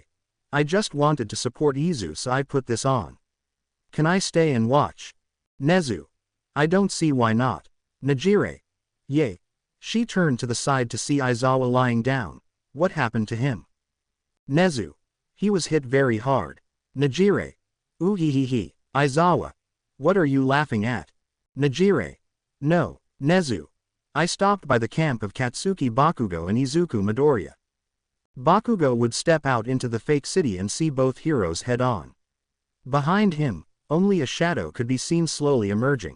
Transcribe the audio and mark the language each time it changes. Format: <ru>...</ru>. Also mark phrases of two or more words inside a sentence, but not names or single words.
<en>I just wanted to support Izu, so I put this on. Can I stay and watch? Nezu. I don't see why not. Najire. Yay. She turned to the side to see Aizawa lying down. What happened to him? Nezu. He was hit very hard. Najire. Ooh hee hee hee. Aizawa. What are you laughing at? Najire. No, Nezu. I stopped by the camp of Katsuki Bakugo and Izuku Midoriya. Bakugo would step out into the fake city and see both heroes head on. Behind him, only a shadow could be seen slowly emerging.</en>